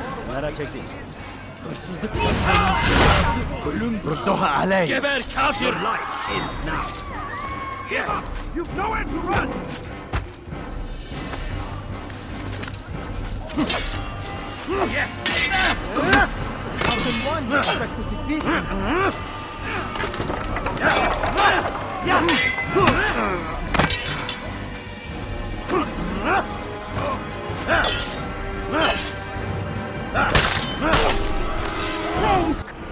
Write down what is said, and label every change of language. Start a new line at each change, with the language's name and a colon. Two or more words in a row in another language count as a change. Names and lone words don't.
Turkish: Kenara çekil. Hırsızlık yapan ölüm.
Arabic: ردوها علي.
Turkish: Geber kafir.
English: Your life is now. Give up! You've nowhere to run! How can one expect to defeat him? Please!